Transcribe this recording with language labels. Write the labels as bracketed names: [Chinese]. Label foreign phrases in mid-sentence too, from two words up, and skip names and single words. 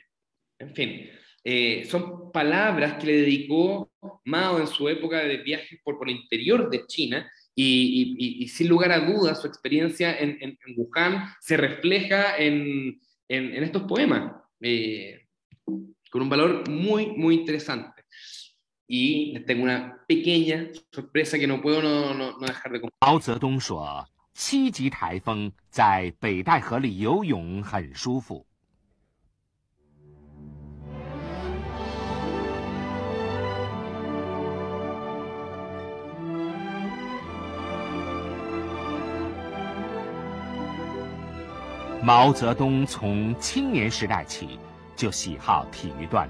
[Spanish] En fin, son palabras que le dedicó Mao en su época de viajes por el interior de China y sin lugar a dudas su experiencia en Wuhan se refleja en estos poemas con un valor muy, muy interesante. Y les tengo una pequeña sorpresa que no puedo no dejar de compartir. [Chinese] 毛泽东说，7级台风在北戴河里游泳很舒服。毛泽东从青年时代起就喜好体育锻炼。